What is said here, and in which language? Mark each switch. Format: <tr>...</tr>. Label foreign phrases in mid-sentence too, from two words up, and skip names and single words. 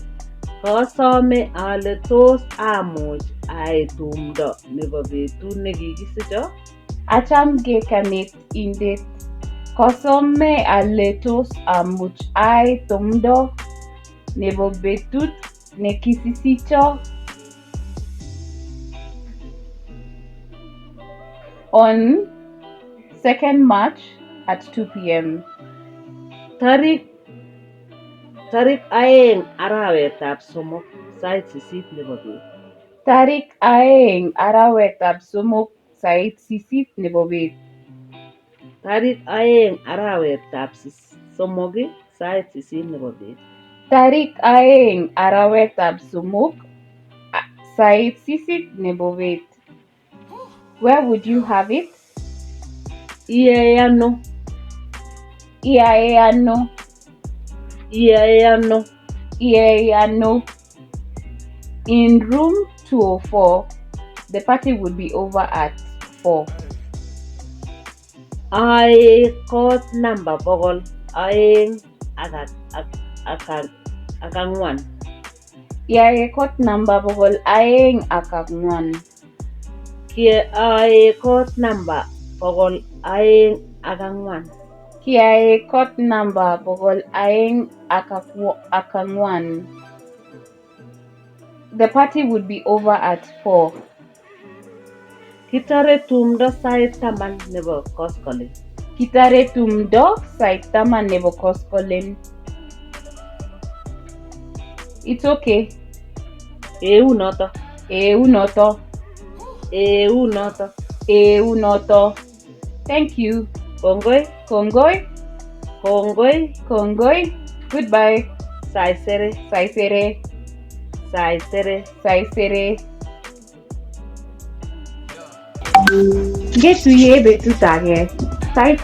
<sgc>Kasome ale tos amuch ayai tumdo nebo betut nekikisicho. Achamgei kanetindet. Kasome ale tos amuch ayai tumdo nebo betut nekikisicho.</sgc> <en>On 2nd March at 2 p.m.</en> <sgc>Tarik 2 arawetab somok sait 8 nebo bet. Tarik 2 arawetab somok sait 8 nebo bet. Tarik 2 arawetab somok sait 8 nebo bet. Tarik 2 arawetab somok sait 8 nebo bet.</sgc> <en>Where would you have it?</en> <sgc>Iyae ano? Iyae ano? Iyae ano? Iyae ano?</sgc> <en>In room 204. The party would be over at 4.</en> <sgc>Ae kot number 200 ak ang'wan. Iyae kot number 204. Kiae kot number 200 ak ang'wan. Kiae kot number 204.</sgc> <en>The party would be over at 4.</en> <sgc>Kitare tumdo sait 10 nebo koskoleny. Kitare tumdo sait 10 nebo koskoleny.</sgc> <en>It's okay.</en> <sgc>Eunoto. Eunoto. Eunoto. Eunoto.</sgc> <en>Thank you.</en> <sgc>Kongoi. Kongoi. Kongoi. Kongoi. Goodbye. Saisere. Saisere. Saisere. Saisere. Ngetuye betut age.</sgc>